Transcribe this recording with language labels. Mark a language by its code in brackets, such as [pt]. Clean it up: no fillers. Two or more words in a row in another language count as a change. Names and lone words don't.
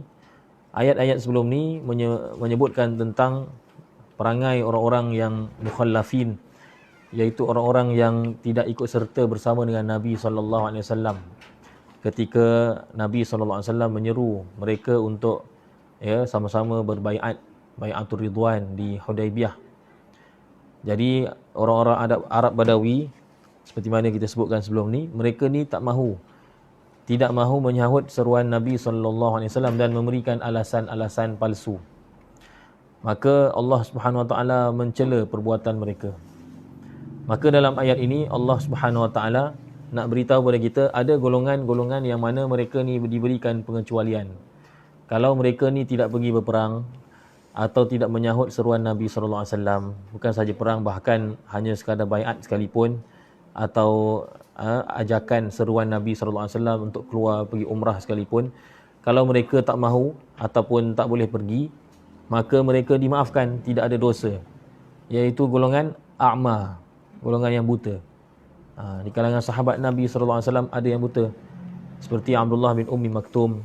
[ms] Ayat-ayat sebelum ni menyebutkan tentang perangai orang-orang yang mukhallafin, iaitu orang-orang yang tidak ikut serta bersama dengan Nabi [ar] sallallahu alaihi wasallam [ms] ketika Nabi [ar] sallallahu alaihi wasallam [ms] menyeru mereka untuk sama-sama berbaiat, baiatur ridwan di Hudaibiyah. Jadi orang-orang Arab Badawi seperti mana kita sebutkan sebelum ni, mereka ni tidak mahu menyahut seruan Nabi [ar] sallallahu alaihi wasallam [ms] dan memberikan alasan-alasan palsu. Maka Allah [ar] Subhanahu wa taala [ms] mencela perbuatan mereka. Maka dalam ayat ini Allah [ar] Subhanahu wa taala [ms] nak beritahu kepada kita ada golongan-golongan yang mana mereka ni diberikan pengecualian. Kalau mereka ni tidak pergi berperang atau tidak menyahut seruan Nabi [ar] sallallahu alaihi wasallam, [ms] bukan saja perang, bahkan hanya sekadar baiat sekalipun, atau ajakan seruan Nabi [ar] sallallahu alaihi wasallam [ms] untuk keluar pergi umrah sekalipun, kalau mereka tak mahu ataupun tak boleh pergi, maka mereka dimaafkan, tidak ada dosa, iaitu golongan a'ma, golongan yang buta. Di kalangan sahabat Nabi [ar] sallallahu alaihi wasallam [ms] ada yang buta, seperti Abdullah bin Ummi Maktum.